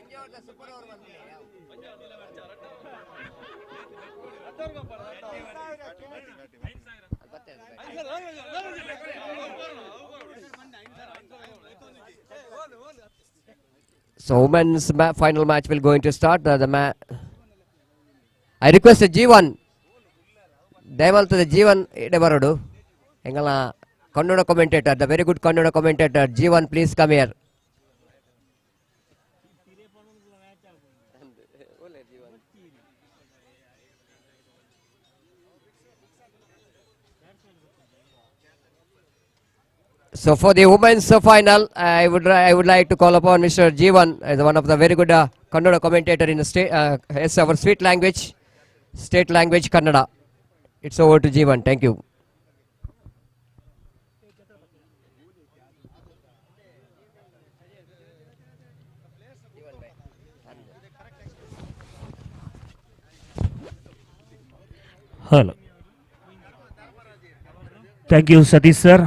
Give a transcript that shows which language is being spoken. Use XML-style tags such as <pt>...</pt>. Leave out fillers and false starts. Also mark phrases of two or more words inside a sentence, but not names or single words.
<en>So women's final match will going to start. I request G1.</en> <tcy>ದಯಮಾಡ್ತದೆ G1 ಇಡೆ ಬರೋಡು ಎಂಗಲ ಕನ್ನಡ</tcy> <en>commentator, the very good Kannada commentator G1, please come here. So for the women's final, I would like to call upon Mr. G1 as one of the very good Kannada commentator in the state. Yes, our state language Kannada. It's over to G1. Thank you. Hello, thank you Satish sir.</en>